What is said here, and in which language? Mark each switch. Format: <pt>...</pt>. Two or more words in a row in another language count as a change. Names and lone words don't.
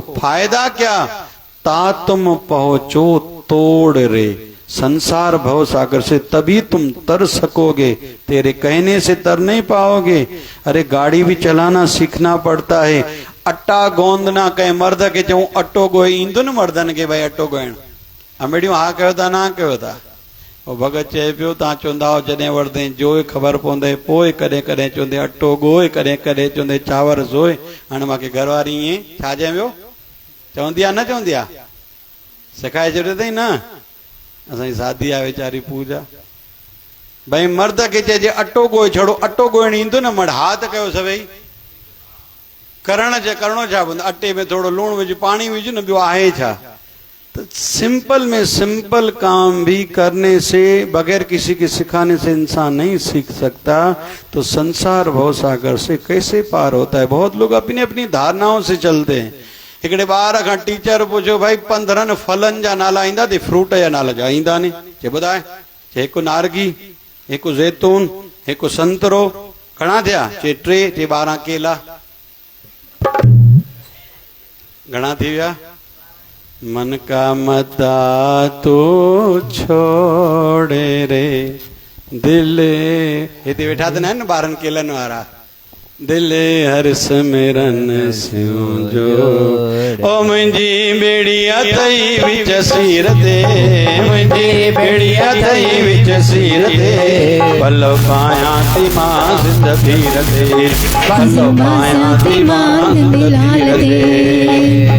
<hi>फायदा क्या? ता तुम पहुंचो तोड़ रे। संसार भव सागर से तभी तुम तर सकोगे, तेरे कहने से तर नहीं पाओगे। अरे गाड़ी भी चलाना सीखना पड़ता है।</hi> <sd>अट्टा गोंदना कहे मर्द के चऊं अट्टो गोई ईंदो न मर्दन के भाई अट्टो गोइण। अमेडियो हा कहो था ना कहो था। और भगत चए पियो तव्हां चवंदा हो जॾहिं वरदे जोए ख़बर पवंदे पोइ कॾहिं कॾहिं चवंदे अटो ॻोए कॾहिं कॾहिं चवंदे चांवर ज़ोए। हाणे मूंखे घरवारी ईअं छा चए पियो चवंदी आहे न चवंदी आहे सिखाए छॾियो अथई न। असांजी सादी आहे वीचारी पूजा भाई मर्द खे चइजे अटो ॻोए छॾो अटो ॻोइण ईंदो न मड़ हा त कयो सभई करणो छा पवंदो अटे में थोड़ो लूण विझ पानी विझ न ॿियो आहे छा।</sd> <hi>तो सिंपल में सिंपल काम भी करने से बगैर किसी के सिखाने से इंसान नहीं सीख सकता। तो संसार भवसागर से कैसे पार होता है। बहुत लोग अपनी अपनी धारणाओं से चलते हैं।</hi> <sd>हिकिड़े ॿार खां टीचर पुछो भाई 15 फलनि जा नाला ईंदा अथई फ्रूट जा नाला जा ईंदा नी चए ॿुधाए चए हिकु नारगी हिकु जैतून हिकु संतरो घणा थिया चए 3 चए 12 केला घणा थी विया।</sd> <hi>मन का मता तो छोड़े रे</hi> <sd>दिल हिते वेठा त न आहिनि 12 केलनि वारा दिल हर सिमरन सियो जो ओ मुंहिंजी बेड़िया थई विच सीर ते मुंहिंजी बेड़िया थई विच सीर ते पलो पायां थी मां ज़िंदगीर ते पलो पायां थी मां ज़िंदगीर ते।</sd>